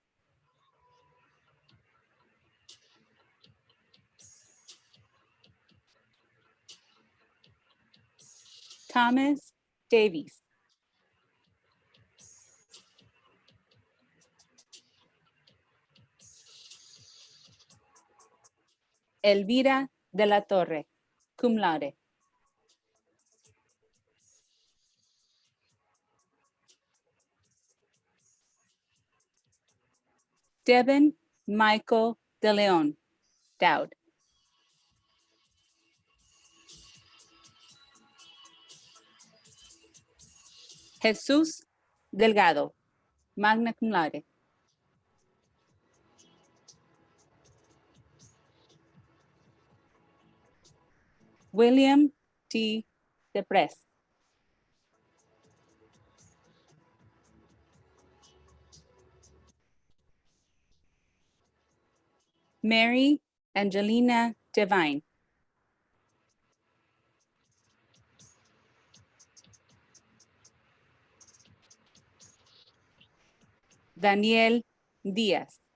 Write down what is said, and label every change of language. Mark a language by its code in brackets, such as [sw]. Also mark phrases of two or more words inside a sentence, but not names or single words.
[en] Thomas Davies. Elvira de la Torre, [la] cum laude. [en] Devin Michael de Leon, Dowd. Jesús Delgado, [la] magna cum laude. [en] William T. Depres. Mary Angelina Devine. Daniel Díaz.